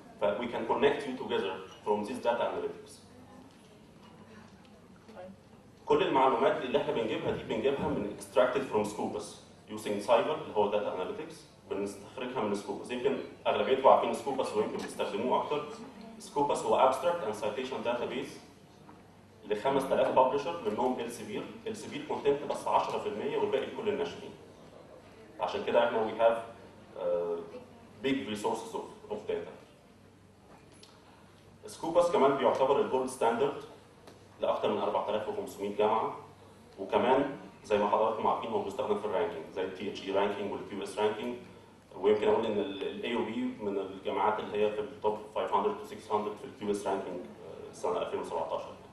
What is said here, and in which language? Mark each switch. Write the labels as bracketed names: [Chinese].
[English] ف we can connect you together from this data analytics. [Arabic] كل المعلومات اللي احنا بنجيبها دي بنجيبها من [English] extracted from Scopus using Cyber [Arabic] اللي هو [English] data analytics. [Arabic] بنستخرجها من Scopus. يمكن اغلبيتكم عارفين Scopus ويمكن بتستخدموه اكتر. Scopus هو [English] abstract and citation database [Arabic] ل 5000 ببلشر منهم Elsevier. Elsevier كونتنت بس 10% والباقي لكل الناشرين. عشان كده احنا [English] we have big resources of data. [Arabic] Scopus كمان بيعتبر الجولد ستاندرد لاكثر من 4500 جامعه، وكمان زي ما حضراتكم عارفين هو بيستخدم في الرانكينج زي التي اتش اي رانكينج والكيو اس رانكينج. ويمكن اقول ان الاي او بي من الجامعات اللي هي في التوب 500 to 600 في الكيو اس رانكينج سنه 2017.